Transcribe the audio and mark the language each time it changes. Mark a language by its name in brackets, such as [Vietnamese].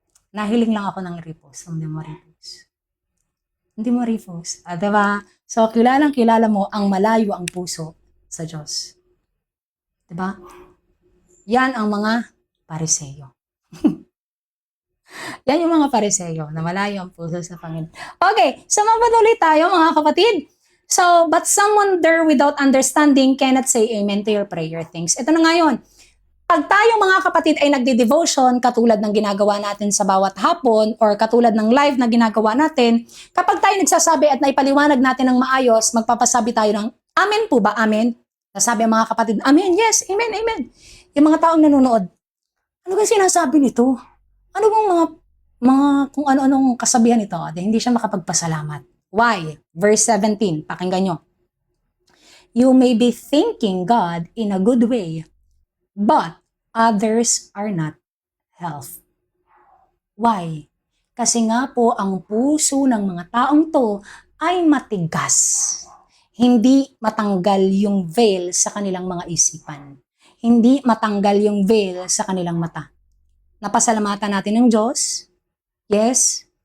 [Filipino] Nahiling lang ako ng repost. Hindi mo repost. Hindi mo repost. Diba? So, kilala mo ang malayo ang puso sa Diyos. Diba? Yan ang mga pariseyo. Yan yung mga pariseyo na malayo ang puso sa Panginoon. Okay, so mapatuloy tayo mga kapatid. [English] So, but someone there without understanding cannot say amen to your prayer things. [Filipino] Ito na ngayon. Pag tayo mga kapatid ay nagde-devotion, katulad ng ginagawa natin sa bawat hapon or katulad ng live na ginagawa natin, kapag tayo nagsasabi at naipaliwanag natin ng maayos, magpapasabi tayo ng amen po ba? Amen? Nasabi ang mga kapatid, amen, yes, amen, amen. Yung mga taong nanonood, ano ba sinasabi nito? Ano bang mga kung ano-anong kasabihan ito? Hindi siya makapagpasalamat. [English] Why? Verse 17, [Filipino] pakinggan nyo. [English] You may be thanking God in a good way, but others are not health. Why? [Filipino] Kasi nga po ang puso ng mga taong to ay matigas. Hindi matanggal yung veil sa kanilang mga isipan. Hindi matanggal yung veil sa kanilang mata. Napasalamatan natin ng Diyos. Yes.